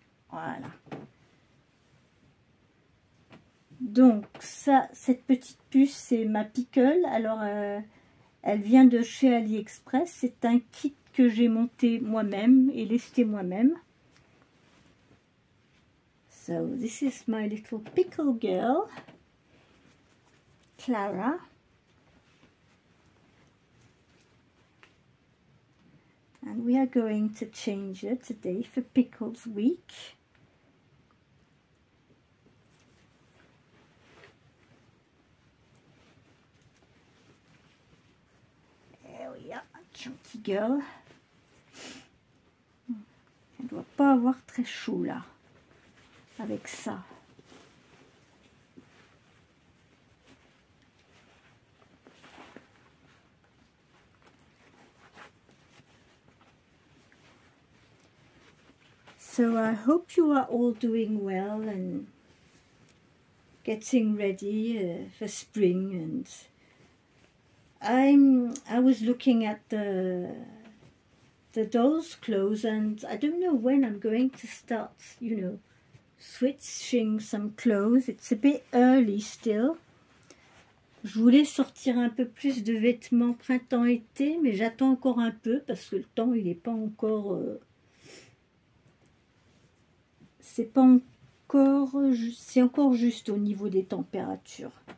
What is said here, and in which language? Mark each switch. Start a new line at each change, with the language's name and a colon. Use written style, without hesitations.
French: Voilà. Donc ça, cette petite puce, c'est ma pickle. Alors, elle vient de chez AliExpress. C'est un kit que j'ai monté moi-même et lesté moi-même.
English: So, this is my little pickle girl, Clara. And we are going to change her today for Pickles Week. There we are, chunky girl.
French: Elle ne doit pas avoir très chaud là, avec ça.
English: So I hope you are all doing well and getting ready for spring. And I was looking at the doll's clothes, and I don't know when I'm going to start, you know, switching some clothes. It's a bit early still.
French: Je voulais sortir un peu plus de vêtements printemps-été, mais j'attends encore un peu parce que le temps il n'est pas encore. C'est encore juste au niveau des températures.